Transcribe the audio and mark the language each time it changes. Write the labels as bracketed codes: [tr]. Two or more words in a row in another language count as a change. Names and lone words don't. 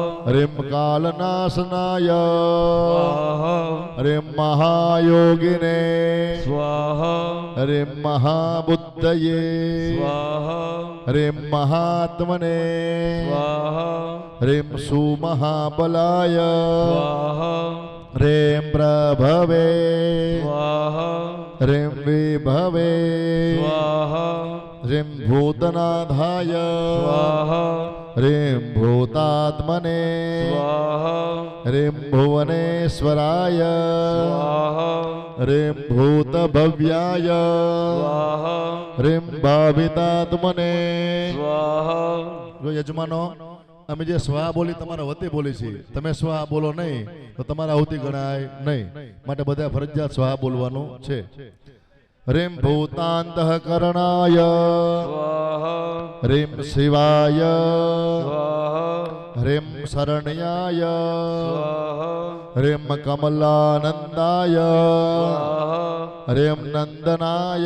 [sa] હ્રીમ કાલનાશનાય સ્વાહા, હ્રીમ મહાયોગિને સ્વાહા, હ્રીમ મહાબુદ્ધયે સ્વાહા, હ્રીમ મહાત્મને સ્વાહા, હ્રીમ સુમહાબલાય સ્વાહા, હ્રીમ પ્રભવે સ્વાહા, હ્રીમ વિભવે સ્વાહા, ह्रीं भूतनाथाय स्वाहा ह्रीं भूतात्मने स्वाहा ह्रीं भुवनेश्वराय स्वाहा ह्रीं भूतभव्याय स्वाहा ह्रीं भावितात्मने स्वाहा [gu] જો યજમાનો અમે જે સ્વાહા બોલી તમારા વતી બોલી છે, તમે સ્વાહા બોલો નહીં તો તમારા આહુતિ ગણાય નહીં, માટે બધા ફરજિયાત સ્વાહા બોલવાનું છે. [sa] ह्रीं भूतान्तःकरणाय स्वाहा ह्रीं शिवाय स्वाहा ह्रीं शरण्याय स्वाहा ह्रीं कमलानन्दाय स्वाहा ह्रीं नन्दनाय